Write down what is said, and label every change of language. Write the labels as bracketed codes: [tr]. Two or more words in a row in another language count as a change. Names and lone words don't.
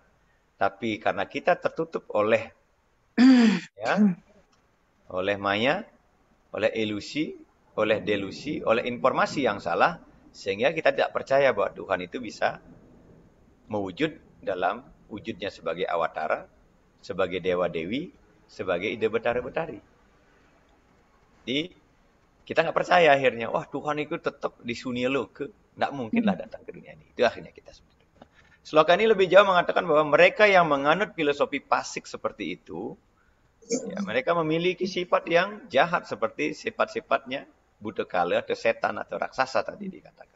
[id] Tapi karena kita tertutup oleh oleh maya, oleh ilusi, oleh delusi, oleh informasi yang salah, sehingga kita tidak percaya bahwa Tuhan itu bisa mewujud dalam wujudnya sebagai awatara, sebagai dewa-dewi, sebagai ide betara-betari. Jadi kita nggak percaya akhirnya, wah Tuhan itu tetap di Sunyaloka, nggak mungkinlah datang ke dunia ini. Itu akhirnya kita seperti itu. Sloka ini lebih jauh mengatakan bahwa mereka yang menganut filosofi pasik seperti itu, ya, mereka memiliki sifat yang jahat seperti sifat-sifatnya Buddhakala atau setan atau raksasa tadi dikatakan.